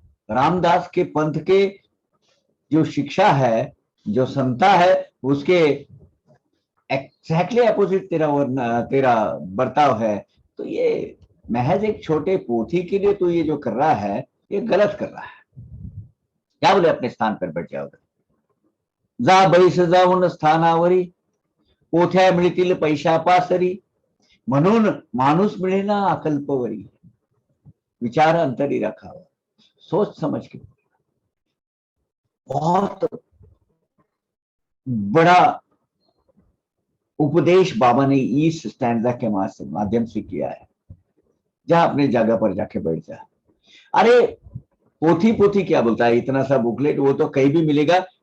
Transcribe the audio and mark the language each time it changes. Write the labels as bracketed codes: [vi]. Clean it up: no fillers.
[hi] रामदास के पंथ के जो शिक्षा है, जो समता है, उसके एग्जैक्टली अपोजिट तेरा बर्ताव है। तो ये महज एक छोटे पोथी के लिए तो ये जो कर रहा है, ये गलत कर रहा है। क्या बोले, अपने स्थान पर बैठ जाओ, [mr] जा बैस जाऊन स्थानावरी, पोथ्या मिळतील पैशा पासरी, म्हणून माणूस मिळेना अकल्पवरी, विचार अंतरी रखावा, [hi] सोच समझ के। बहुत बड़ा उपदेश बाबा ने इस स्टैंजा के माध्यम से किया है। जा अपने जगह पर जाके बैठ जा। अरे पोथी पोथी क्या बोलता है, इतना सा बुकलेट, वो तो कहीं भी मिलेगा।